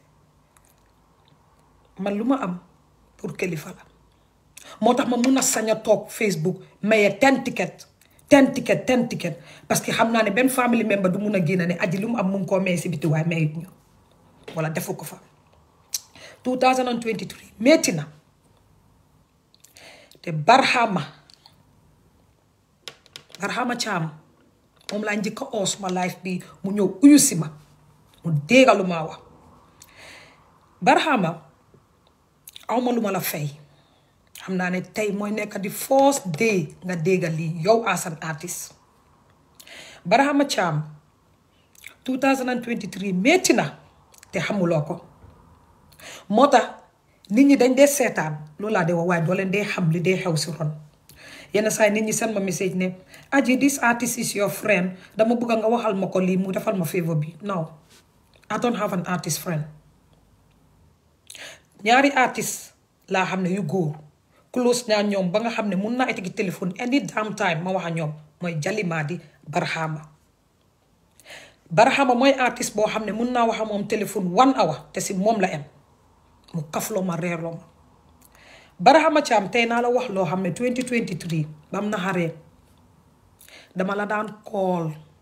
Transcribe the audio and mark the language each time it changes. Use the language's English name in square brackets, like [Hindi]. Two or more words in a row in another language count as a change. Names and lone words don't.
[Wolof] man lu ma am pour kilifa la moo tax ma mun a sañ a toog Facebook maye 10 ticket [French] parce que [Wolof] xam naa ne benn [English] family member [Wolof] du mun a génn ne aji lu mu am mu ngi koo maye si biti waaye mayut ñu wala defu ko fa 2023 metti na te Barhama Caam moom laa njëkk a oo suma life bi mu ñëw uyu si ma mu déggalu maa wax Barhama awma lu ma la fay xam naa ne tey mooy nekk di [English] first day [Wolof] nga déggal lii yow [English] as an artist [Wolof] Barhama Caam 2023 metti na te xamuloo ko moo tax nit ñi dañ dee seetaan loolu laa dee wax waaye doo leen dee xam li dee xew si ron yenn saa yi nit ñi seen ma message ne Aji [English] this artist is your friend [Wolof] dama bëgg nga waxal ma ko lii mu defal ma favor bi [English] no I don't have an artist friend [Wolof] ñaari artist laa xam ne yu góor close ñaa ñoom ba nga xam ne mun naa itigi téléphone [English] any damn time [Wolof] ma wax a ñoom mooy Jalimaadi Barhama mooy artiste boo xam ne mun naa wax a moom téléphone 1 hour te si moom la em mu kafloo ma reerloo ma Barhama Caam tey naa la wax loo xam ne 2023 bam na xaree dama la daan call